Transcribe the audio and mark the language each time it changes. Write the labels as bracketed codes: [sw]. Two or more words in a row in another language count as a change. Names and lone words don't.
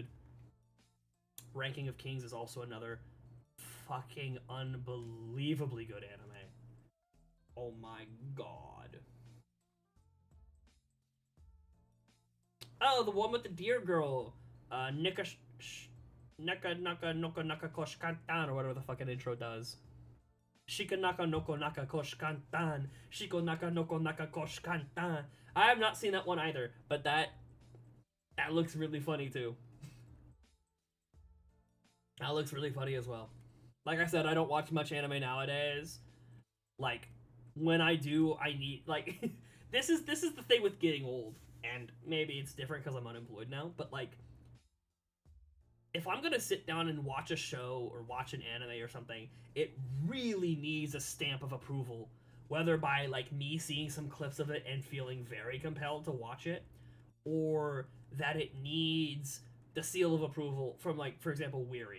[en] Ranking of Kings is also another fucking unbelievably good anime. Oh my god. Oh, the one with the deer girl. [ja] Naka Koshkantan, [en] or whatever the fucking intro does. [ja] しか なか のこ なか こしかんたん. しこ なか のこ なか こしかんたん. [en] I have not seen that one either, but that looks really funny too. That looks really funny as well. Like I said, I don't watch much anime nowadays. Like, when I do, I need, like, this is the thing with getting old, and maybe it's different because I'm unemployed now, but like, if I'm gonna sit down and watch a show or watch an anime or something, it really needs a stamp of approval, whether by like me seeing some clips of it and feeling very compelled to watch it, or that it needs the seal of approval from, like, for example, Weary.